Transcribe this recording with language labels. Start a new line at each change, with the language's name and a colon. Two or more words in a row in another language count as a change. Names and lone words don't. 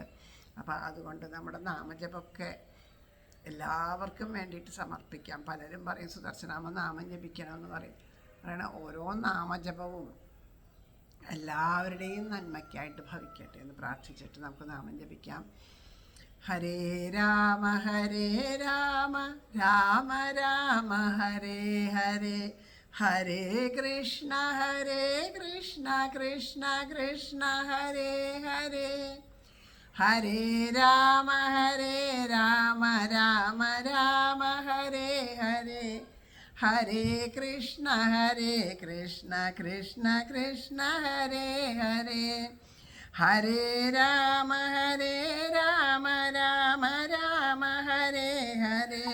Malayalam: അപ്പോൾ അതുകൊണ്ട് നമ്മുടെ നാമജപമൊക്കെ എല്ലാവർക്കും വേണ്ടിയിട്ട് സമർപ്പിക്കാം. പലരും പറയും സുദർശനാമ നാമം ജപിക്കണമെന്ന് പറയണ ഓരോ നാമജപവും എല്ലാവരുടെയും നന്മയ്ക്കായിട്ട് ഭവിക്കട്ടെ എന്ന് പ്രാർത്ഥിച്ചിട്ട് നമുക്ക് നാമം ജപിക്കാം.
Sanskrit: ഹരേ രാമ രാമ രാമ ഹരേ ഹരേ, ഹരേ കൃഷ്ണ കൃഷ്ണ കൃഷ്ണ ഹരേ ഹരേ, ഹരേ രാമ രാമ രാമ ഹരേ ഹരേ, ഹരേ കൃഷ്ണ കൃഷ്ണ കൃഷ്ണ ഹരേ ഹരേ, ഹരേ രാമ രാമ രാമ ഹരേ ഹരേ.